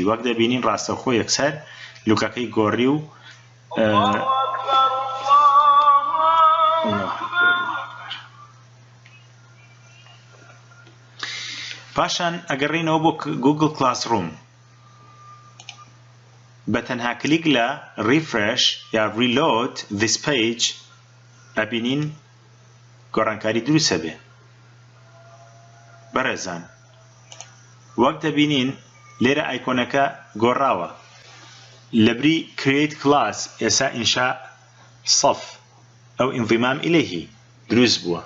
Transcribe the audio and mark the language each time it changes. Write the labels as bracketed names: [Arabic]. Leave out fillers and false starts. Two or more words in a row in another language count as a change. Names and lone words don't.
[Central Kurdish] وەک دەبینین ڕاستەوخۆ یەکسەر لوکەکەی گۆڕی و پاشان ئەگەڕێینەوە بۆ گوگل کلاسڕوم، بە تەنها کلیک لە Refresh یا [English] Reload this page [Central Kurdish] ئەبینین گۆڕانکاری دروستە بێ. بەڕێزان، وەک دەبینین لێرە ئایکۆنەکە گۆڕاوە، لەبری [English] Create Class [Central Kurdish] ئێستا [Arabic] ئینشاء صف [Central Kurdish] ئەو [Arabic] انضمام إليه [Central Kurdish] دروست بووە.